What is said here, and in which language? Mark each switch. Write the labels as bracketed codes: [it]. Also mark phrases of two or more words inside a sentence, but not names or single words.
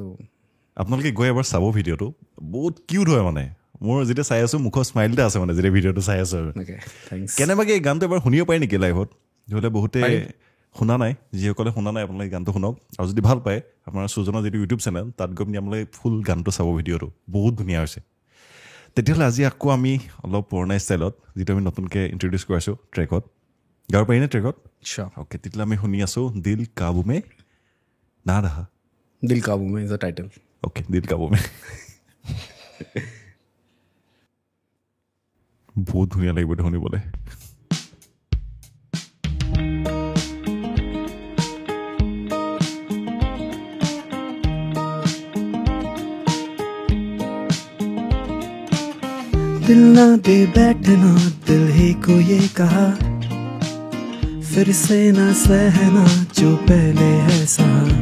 [as] আপোনালোকে গৈ এবাৰ চাব ভিডিঅ'টো বহুত কিউট হয় মানে মোৰ যেতিয়া চাই আছোঁ মুখৰ স্মাইলতে আছে মানে যেতিয়া ভিডিঅ'টো চাই আছোঁ আৰু কেনেবাকৈ এই গানটো এবাৰ শুনিব পাৰি নেকি লাইভত যিহেতু বহুতে শুনা নাই যিসকলে শুনা নাই আপোনালোকে গানটো শুনক আৰু যদি ভাল পায় আপোনাৰ সুজনৰ যিটো ইউটিউব চেনেল তাত গৈ পিনি আপোনালোকে ফুল গানটো চাব ভিডিঅ'টো বহুত ধুনীয়া হৈছে তেতিয়াহ'লে আজি আকৌ আমি অলপ পুৰণা ষ্টাইলত যিটো আমি নতুনকৈ ইণ্ট্ৰডিউচ কৰাইছোঁ ট্ৰেকত গাব পাৰিনে ট্ৰেকত অ'কে তেতিয়াহ'লে আমি শুনি আছোঁ [hi] दिल काबू में ना रहा [en] দিল কাবু মে is the title [as] অ'কে দিল কাবু মে বহুত ধুনীয়া লাগিব এইটো শুনিবলৈ [hi] दिल ना दे बैठना दिल ही को ये कहा फिर से ना सहना जो पहले है सहा